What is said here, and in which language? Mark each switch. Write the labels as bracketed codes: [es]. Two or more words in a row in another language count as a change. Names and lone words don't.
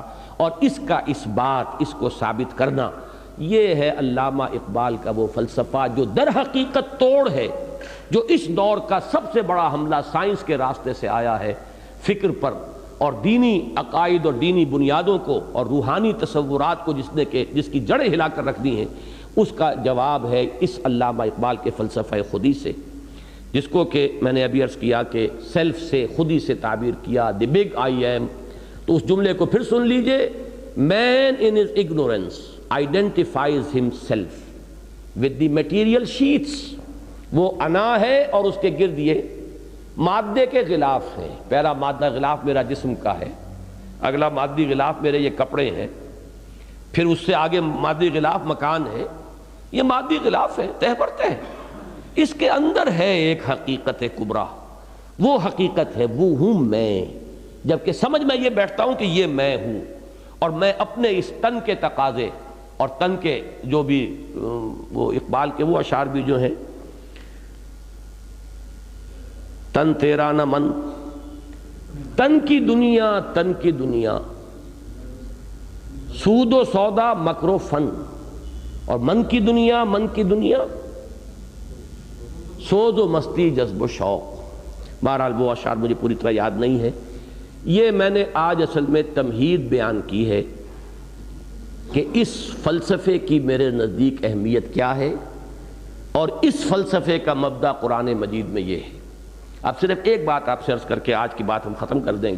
[ur] اور اس کا اثبات، اس کو ثابت کرنا، یہ ہے علامہ اقبال کا وہ فلسفہ جو در حقیقت توڑ ہے، جو اس دور کا سب سے بڑا حملہ سائنس کے راستے سے آیا ہے فکر پر اور دینی عقائد اور دینی بنیادوں کو اور روحانی تصورات کو جس کی جڑیں ہلا کر رکھ دی ہیں. اس کا جواب ہے اس علامہ اقبال کے فلسفہ خودی سے، جس کو کہ میں نے ابھی عرض کیا کہ سیلف سے، خودی سے تعبیر کیا، [en] the big I am. [ur] تو اس جملے کو پھر سن لیجئے. [en] Man in his ignorance identifies himself with the material sheets. [ur] وہ انا ہے اور اس کے گرد یہ مادے کے غلاف ہیں. پہلا مادہ غلاف میرا جسم کا ہے، اگلا مادی غلاف میرے یہ کپڑے ہیں، پھر اس سے آگے مادی غلاف مکان ہے. یہ مادی غلاف ہے، تہ پر تہ. اس کے اندر ہے ایک حقیقت کبریٰ. وہ حقیقت ہے، وہ ہوں میں. جبکہ سمجھ میں یہ بیٹھتا ہوں کہ یہ میں ہوں، اور میں اپنے اس تن کے تقاضے اور تن کے جو بھی وہ اقبال کے وہ اشعار بھی جو ہیں، تن تیرا نہ من، تن کی دنیا سود و سودا مکر و فن، اور من کی دنیا سوز و مستی جذب و شوق. بہرحال وہ اشعار مجھے پوری طرح یاد نہیں ہے۔ یہ میں نے آج اصل میں تمہید بیان کی ہے کہ اس فلسفے کی میرے نزدیک اہمیت کیا ہے، اور اس فلسفے کا مبدا قرآن مجید میں یہ ہے۔ اب صرف ایک بات آپ سے عرض کر کے آج کی بات ہم ختم کر دیں گے۔